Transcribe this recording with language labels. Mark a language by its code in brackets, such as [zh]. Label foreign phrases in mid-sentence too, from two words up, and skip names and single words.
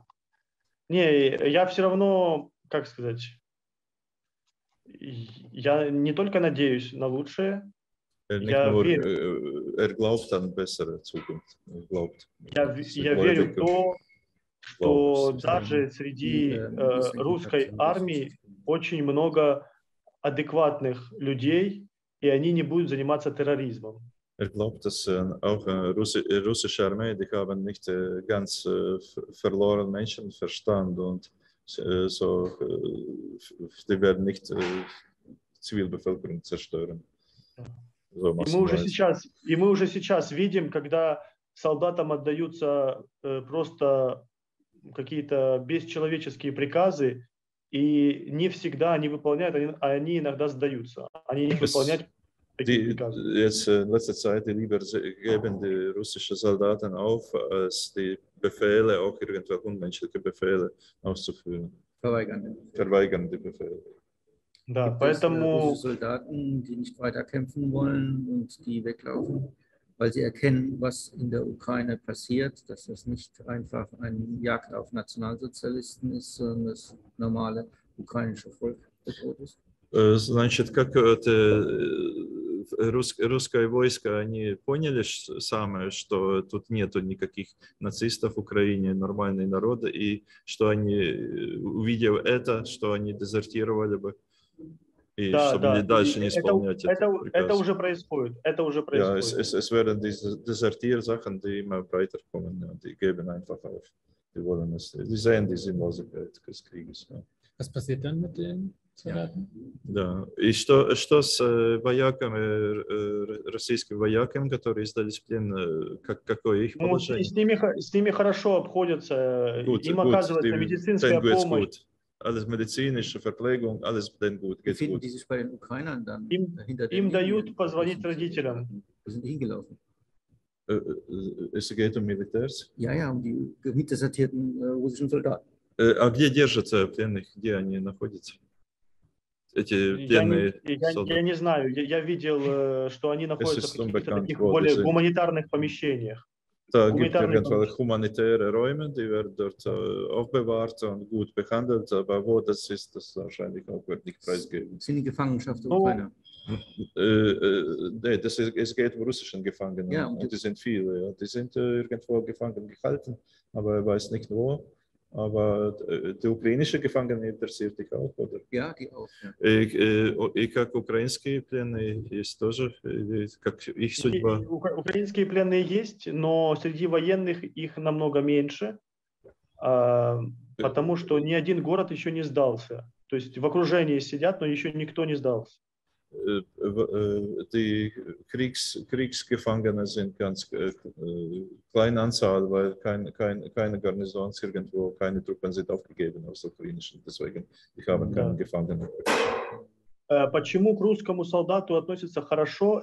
[ru] Не, я все равно, как сказать, я не только надеюсь на лучшее, я верю в то, что даже среди русской армии очень много адекватных людей, и они не будут заниматься терроризмом. [de] Glaubt, dass auch russische Armee, die haben nicht ganz verloren Menschenverstand und so, die werden nicht Zivilbevölkerung zerstören. So [ru] и мы уже сейчас видим, когда солдатам отдаются просто какие-то бесчеловеческие приказы, и не всегда они выполняют, а они иногда сдаются. Они не выполняют такие приказы. [de] Jetzt in letzter Zeit lieber geben die russischen Soldaten auf, als die Befehle, auch irgendwelche unmenschliche Befehle auszuführen. Verweigern die Befehle. [ru] Да, поэтому [de] Soldaten, die nicht weiter kämpfen wollen und die weglaufen, weil sie erkennen, was in der Ukraine passiert, dass das nicht einfach eine Jagd auf Nationalsozialisten ist, sondern das normale ukrainische Volk bedroht ist. [ru] Значит, как это русское войско, они поняли самое, что тут нету никаких нацистов в Украине, нормальные народы, и что они, увидев это, что они дезертировали бы. И чтобы дальше не исполнять это уже происходит. [de] Ja, es werden diese Desertiersachen, die immer weiterkommen, die geben einfach auf. Die wollen es, die sehen die Sinnlosigkeit des Krieges. Ja. Was passiert dann mit den Soldaten? [ru] Да. И что с вояками, российскими вояками, которые сдались в плен, какое их положение? С ними хорошо обходятся, им оказывается медицинская помощь. [de] Alles medizinische Verpflegung, alles denn gut, geht gut. Die sich bei den Ukrainern dann [ru] Им дают позвонить родителям. [de] Wo sind die hingelaufen? Es geht Militärs? Ja, um die mitdesertierten russischen Soldaten. [ru] А где держатся пленных? Где они находятся? Эти пленные солдаты? Я не знаю. Я видел, что они находятся в каких-то таких более гуманитарных помещениях. [de] Da gibt es irgendwelche humanitäre Räume, die werden dort aufbewahrt und gut behandelt, aber wo das ist, das wahrscheinlich auch wird nicht preisgeben. Sind die Gefangenschaft der Ukraine? Nee, es geht um russischen Gefangenen. Ja, und die sind viele. Ja. Die sind irgendwo gefangen gehalten, aber er weiß nicht wo. Aber die ukrainische Gefangene interessiert dich auch, oder? Ja, die auch. Ja. [ru] И как украинские пленные есть тоже, как их судьба. Украинские пленные есть, но среди военных их намного меньше, потому что ни один город еще не сдался. То есть в окружении сидят, но еще никто не сдался. [de] Die Kriegsgefangene sind ganz kleine Anzahl, weil keine Garnisons irgendwo, keine Truppen sind aufgegeben aus der ukrainischen. Deswegen, ich habe keinen Gefangenen. [ru] Почему к русскому солдату относятся хорошо?